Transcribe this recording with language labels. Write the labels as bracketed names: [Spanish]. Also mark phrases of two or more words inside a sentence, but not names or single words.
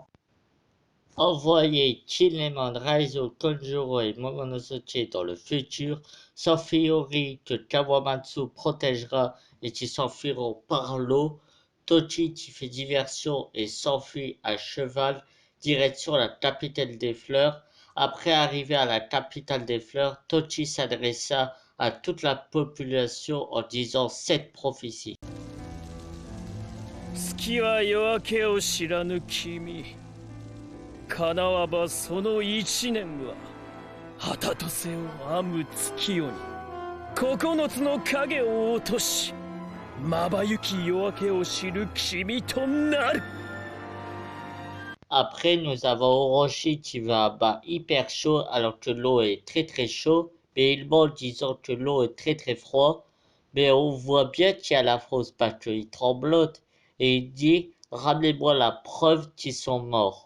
[French] Envoyer Kinemon, Raizo, Konjuro et Momonosuke dans le futur, sauf Iori que Kawamatsu protégera et qui s'enfuiront par l'eau. Tochi qui fait diversion et s'enfuit à cheval, direction la capitale des fleurs. Après arriver à la capitale des fleurs, Tochi s'adressa à toute la population en disant cette prophétie. [Japanese] 月は夜明けを知らぬ君。かなわばその一年は旗とせを編む月夜に9つの影を落としまばゆき夜明けを知る君となる。 [French] Après, nous avons Orochi qui veut un bain hyper chaud alors que l'eau est très très chaud, mais il ment en disant que l'eau est très très froide. Mais on voit bien qu'il y a la fausse parce qu'il tremblote et il dit ramenez-moi la preuve qu'ils sont morts.